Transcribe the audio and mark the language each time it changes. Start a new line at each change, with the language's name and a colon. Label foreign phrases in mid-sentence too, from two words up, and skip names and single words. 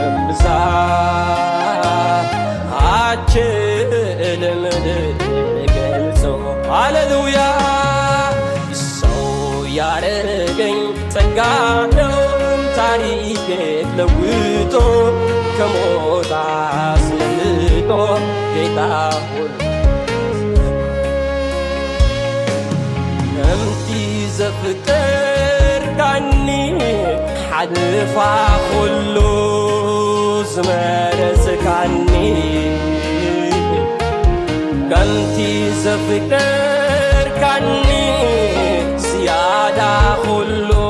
Amharic: ብዛት አልችልም ልገልጸው ሃሌሉያ ሰው ያደረገኝ ጸጋ ነው ታሪኬ ለውጦ ከሞት አስመልጦ ጌታ ሆይ
Tigrinya: ከምቲ ዘፍቅርካኒ ሓልፋ ኩሉ ዝመረፅካኒ ከምቲ ዘፍቅርካኒ ዝያዳ ኩሉ